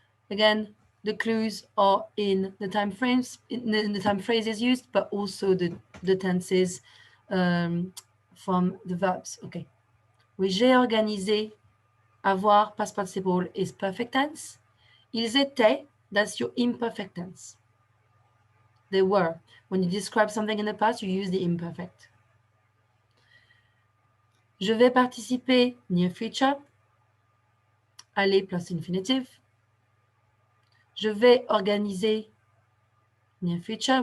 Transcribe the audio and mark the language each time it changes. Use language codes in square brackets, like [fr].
[en] Again, the clues are in the time frames, in the time phrases used, but also the tenses from the verbs. Okay. [fr] Oui, j'ai organisé. [en] Avoir, past participle is perfect tense. [fr] Ils étaient, [en] that's your imperfect tense. They were. When you describe something in the past, you use the imperfect. [fr] Je vais participer, [en] near future. Aller plus infinitive. [fr] Je vais organiser, [en] near future.